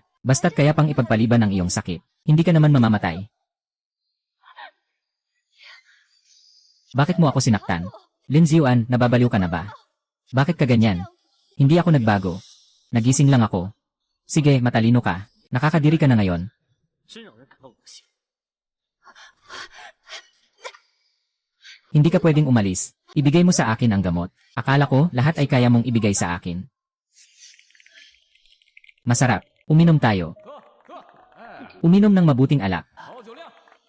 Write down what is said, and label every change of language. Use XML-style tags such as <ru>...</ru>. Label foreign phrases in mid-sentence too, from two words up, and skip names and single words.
<tl>Basta't kaya pang ipagpaliban ang iyong sakit. Hindi ka naman mamamatay. Bakit mo ako sinaktan? Lin Xiuan, nababaliw ka na ba? Bakit ka ganyan? Hindi ako nagbago. Nagising lang ako. Sige, matalino ka. Nakakadiri ka na ngayon.</tl> <zh>真让人感到恶心。</zh> <tl>Hindi ka pwedeng umalis. Ibigay mo sa akin ang gamot. Akala ko lahat ay kaya mong ibigay sa akin. Masarap. Uminom tayo. Uminom ng mabuting alak.</tl> <zh>好酒量，</zh>